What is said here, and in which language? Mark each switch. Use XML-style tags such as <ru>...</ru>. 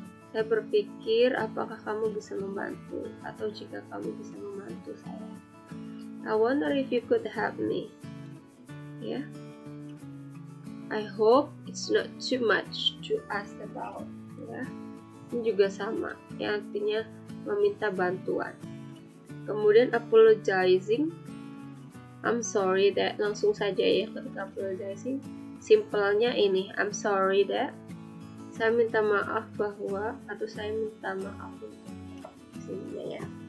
<id>Saya berpikir apakah kamu bisa membantu, atau jika kamu bisa membantu saya.</id> <en>I wonder if you could help me. Ya. I hope it's not too much to ask about. Ya.</en> <id>Ini juga sama, ya, artinya meminta bantuan. Kemudian apologizing.</id> <en>I'm sorry that,</en> <id>langsung saja ya ketika apologizing. Simpelnya ini,</id> <en>I'm sorry that.</en> <id>Saya minta maaf bahwa, atau saya minta maaf untuk sini ya.</id>